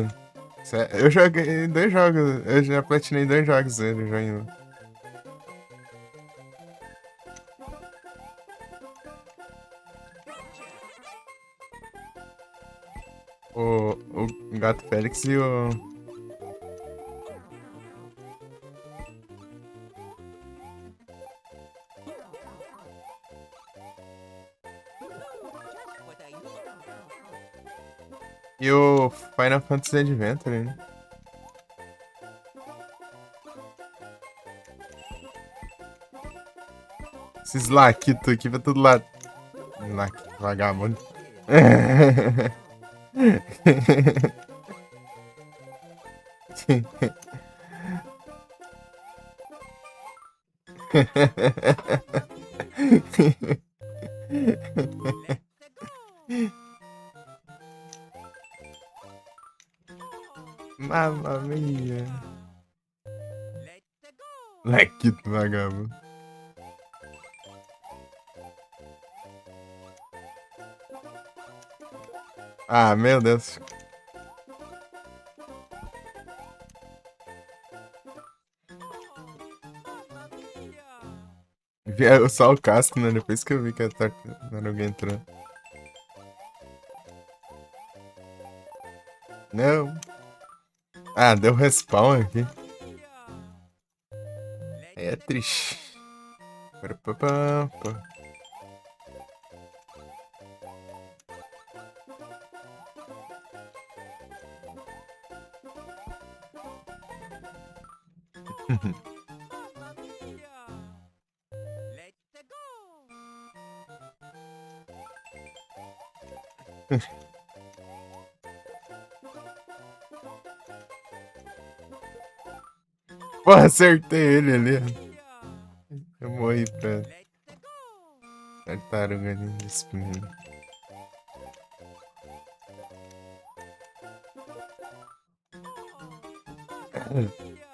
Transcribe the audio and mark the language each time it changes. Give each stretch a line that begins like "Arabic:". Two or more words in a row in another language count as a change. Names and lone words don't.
Portuguese: Eu joguei dois jogos. Eu já platinei dois jogos dele já em... O Gato Félix e o...
English: Just what I needed.
Portuguese: E o Final Fantasy Adventure, né? Esses laquitos aqui pra todo lado. Laquito vagabundo.
English: Let's go.
Italian: Mamma mia.
English: Let's go.
Portuguese: Laquito vagabundo. Ah, meu Deus.
Italian: Mamma mia.
Portuguese: Só o casco, né? Depois que eu vi que a tartaruga entrou. Não. Ah, deu respawn aqui. Aí é triste. Parapapá.
Italian: Mamma mia.
English: Let's go.
Portuguese: Pô, acertei ele ali.
Italian: Mia.
Portuguese: Eu morri pra
English: Let's go.
Portuguese: tartaruga ali desse menino.
Italian: Mamma mia.